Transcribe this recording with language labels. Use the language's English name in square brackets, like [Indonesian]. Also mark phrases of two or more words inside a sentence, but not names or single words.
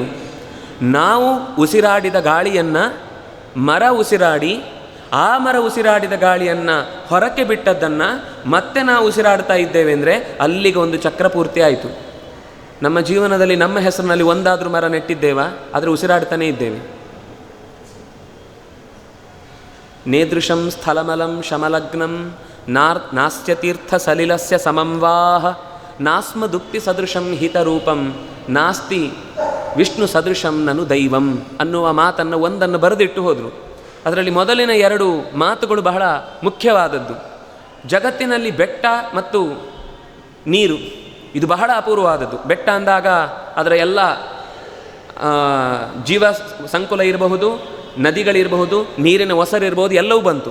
[Kannada] ನಾವು ಉಸಿರಾಡಿದ ಗಾಳಿಯನ್ನು ಮರ ಉಸಿರಾಡಿ, ಆ ಮರ ಉಸಿರಾಡಿದ ಗಾಳಿಯನ್ನು ಹೊರಕ್ಕೆ ಬಿಟ್ಟದ್ದನ್ನು ಮತ್ತೆ ನಾವು ಉಸಿರಾಡ್ತಾ ಇದ್ದೇವೆ ಅಂದರೆ ಅಲ್ಲಿಗೆ ಒಂದು ಚಕ್ರ ಪೂರ್ತಿ ಆಯಿತು. ನಮ್ಮ ಜೀವನದಲ್ಲಿ ನಮ್ಮ ಹೆಸರಿನಲ್ಲಿ ಒಂದಾದರೂ ಮರ ನೆಟ್ಟಿದ್ದೇವಾ? ಆದರೆ ಉಸಿರಾಡ್ತಾನೇ ಇದ್ದೇವೆ. [Sanskrit] ನೇದೃಶಂ ಸ್ಥಳಮಲಂ ಶಮಲಗ್ನಂ ನಾಸ್ತ್ಯತೀರ್ಥ ಸಲಿಲಸ್ಯ ಸಮಂವಾಹ ನಾಸ್ಮ ದುಕ್ತಿ ಸದೃಶಂ ಹಿತರೂಪಂ ನಾಸ್ತಿ ವಿಷ್ಣು ಸದೃಶಂ ನನು ದೈವಂ [Kannada] ಅನ್ನುವ ಮಾತನ್ನು ಒಂದನ್ನು ಬರೆದಿಟ್ಟು ಹೋದರು. ಅದರಲ್ಲಿ ಮೊದಲಿನ 2 ಮಾತುಗಳು ಬಹಳ ಮುಖ್ಯವಾದದ್ದು. ಜಗತ್ತಿನಲ್ಲಿ ಬೆಟ್ಟ ಮತ್ತು ನೀರು ಇದು ಬಹಳ ಅಪೂರ್ವವಾದದ್ದು. ಬೆಟ್ಟ ಅಂದಾಗ ಅದರ ಎಲ್ಲ ಜೀವ ಸಂಕುಲ ಇರಬಹುದು, ನದಿಗಳಿರಬಹುದು, ನೀರಿನ ಒಸರಿರ್ಬೋದು, ಎಲ್ಲವೂ ಬಂತು.